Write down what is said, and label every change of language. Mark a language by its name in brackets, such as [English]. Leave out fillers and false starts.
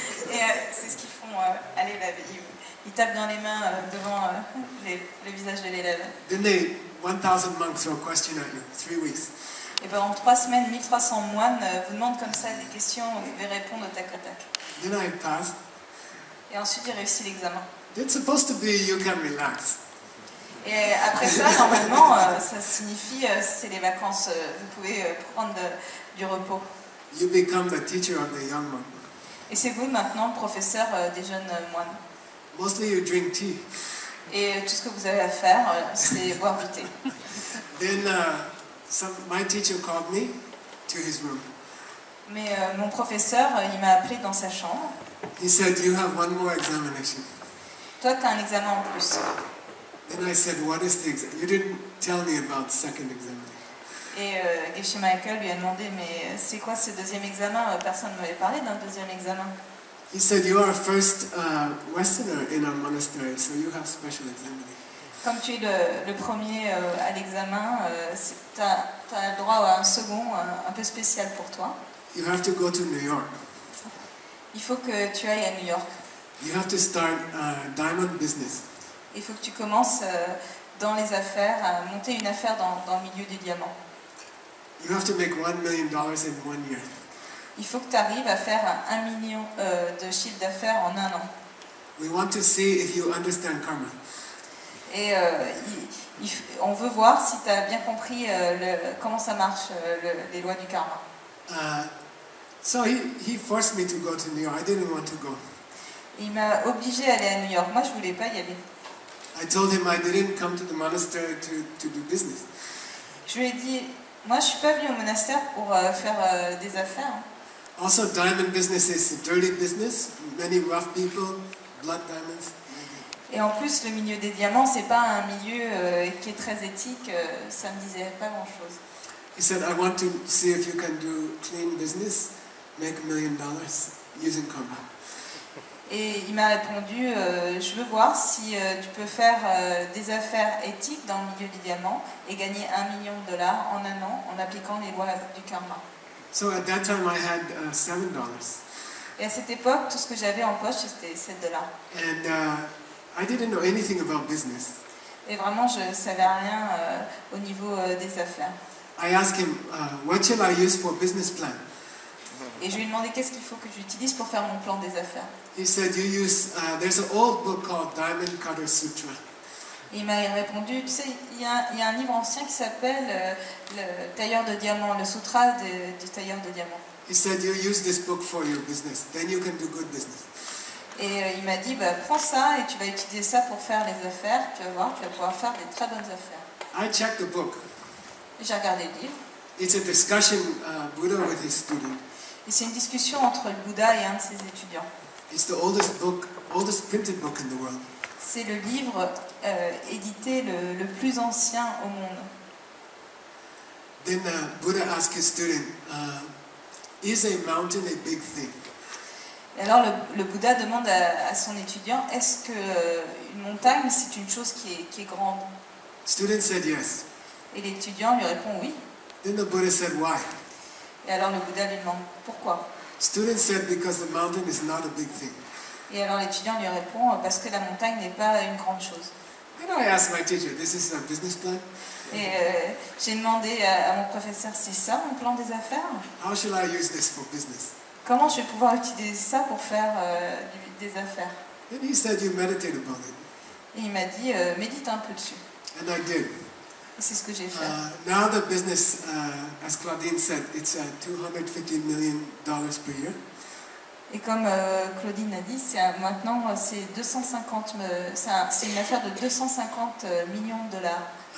[French] Et c'est ce qu'ils font à l'élève. Ils tapent dans les mains devant le visage de l'élève. [English] Then 1000 monks throw a question at you, 3 weeks. [French] Et pendant 3 semaines, 1300 moines vous demandent comme ça des questions, vous devez répondre au tac au tac. [English] Then I passed. [French] Et ensuite, j'ai réussi l'examen. [English] It's supposed to be you can relax. [French] Et après ça, normalement, ça signifie c'est les vacances. Vous pouvez prendre du repos. [English] You become the teacher of the young monk. [French] Et c'est vous maintenant, professeur des jeunes moines. [English] Mostly you drink tea. [French] Et tout ce que vous avez à faire, c'est boire du thé. [English] Then my teacher called me to his room. [French] Mais mon professeur, il m'a appelé dans sa chambre. [English] He said, "You have one more examination." [French] Toi, tu as un examen en plus. [English] Then I said, "What is the exam? You didn't tell me about the second examination." [French] Et Geshe Michael lui a demandé, mais c'est quoi ce deuxième examen? Personne ne m'avait parlé d'un deuxième examen. [English] He said, "You are a first Westerner in our monastery, so you have special examination." [French] Comme tu es le premier à l'examen, tu as le droit à un second un peu spécial pour toi. [English] You have to go to New York. [French] Il faut que tu ailles à New York. [English] You have to start diamond business. [French] Il faut que tu commences dans les affaires, à monter une affaire dans le milieu des diamants. [English] You have to make $1 million in 1 year. [French] Il faut que tu arrives à faire 1 million de chiffre d'affaires en 1 an. [English] We want to see if you understand karma. [French] Et on veut voir si tu as bien compris comment ça marche, les lois du karma. [English] So he forced me to go to New York. I didn't want to go. [French] Il m'a obligé à aller à New York. Moi, je ne voulais pas y aller. [English] I told him I didn't come to the monastery to do business. [French] Je lui ai dit, moi, je ne suis pas venue au monastère pour faire des affaires. [English] Also, diamond business is a dirty business. Many rough people, blood diamonds. [French] Et en plus, le milieu des diamants, c'est pas un milieu qui est très éthique. Ça me disait pas grand-chose. [English] He said, "I want to see if you can do clean business, make $1 million using karma." [French] Et il m'a répondu, je veux voir si tu peux faire des affaires éthiques dans le milieu du diamant et gagner $1 million en 1 an en appliquant les lois du karma. [English] So at that time I had $7. [French] Et à cette époque, tout ce que j'avais en poche, c'était $7. [English] And I didn't know anything about business. [French] Et vraiment, je ne savais rien au niveau des affaires. [English] I asked him, what shall I use for business plan? [French] Et je lui ai demandé qu'est-ce qu'il faut que j'utilise pour faire mon plan des affaires. [English] He said, you use, there's an old book called Diamond Cutter Sutra. [French] Et il m'a répondu, tu sais, il y a un livre ancien qui s'appelle le tailleur de diamants, le sutra du tailleur de diamants. [English] He said, you use this book for your business, then you can do good business. [French] Et il m'a dit, bah, prends ça et tu vas utiliser ça pour faire les affaires, tu vas voir, tu vas pouvoir faire des très bonnes affaires. [English] I checked the book. [French] J'ai regardé le livre. [English] It's a discussion Buddha with his student. [French] Et c'est une discussion entre le Bouddha et un de ses étudiants. [English] It's the oldest printed book in the world. [French] C'est le livre édité le plus ancien au monde. [English] Then Buddha asked his student, is a mountain a big thing? [French] Et alors le Bouddha demande à son étudiant, est-ce qu'une montagne c'est une chose qui est grande? [English] Student said yes. [French] Et l'étudiant lui répond oui. [English] Then the Buddha said, why? [French] Et alors le Bouddha lui demande pourquoi? [English] Student said, because the mountain is not a big thing. [French] Et alors l'étudiant lui répond parce que la montagne n'est pas une grande chose. [English] Then I asked my teacher, this is a business plan? [French] Et j'ai demandé à mon professeur, c'est ça mon plan des affaires? [English] How shall I use this for business? [French] Comment je vais pouvoir utiliser ça pour faire des affaires? [English] Then he said, you meditate about it. [French] Et il m'a dit, médite un peu dessus. [English] And I did. [French] Et c'est ce que j'ai fait. [English] Now the business, as Claudine said, it's $250 million per year. [French] Et comme Claudine a dit, maintenant c'est 250, c'est une affaire de 250 millions de dollars.